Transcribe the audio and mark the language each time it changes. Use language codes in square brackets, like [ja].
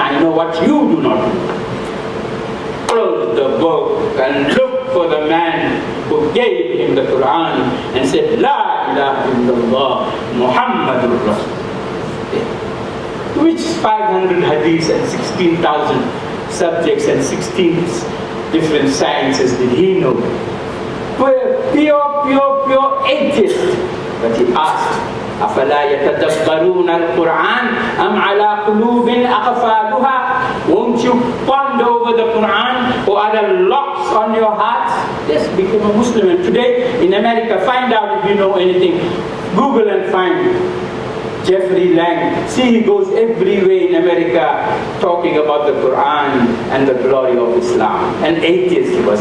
[en] I know what you do not know. Close the book and look for the man who gave him the Quran and said, [ar] La ilaha illallah Muhammadur Rasul. [en] Which 500 hadiths and 16,000 subjects and 16 different sciences did he know? Pure atheist. But he asked, [ar] أَفَلَا يَتَدَبَّرُونَ الْقُرْآنَ أَمْ عَلَىٰ قُلُوبٍ أَقْفَالُهَا. [en] Won't you ponder over the Quran, or are there locks on your hearts? Yes, become a Muslim. And today in America, find out if you know anything. Google and find Jeffrey Lang. See, he goes everywhere in America talking about the Quran and the glory of Islam. An atheist he was.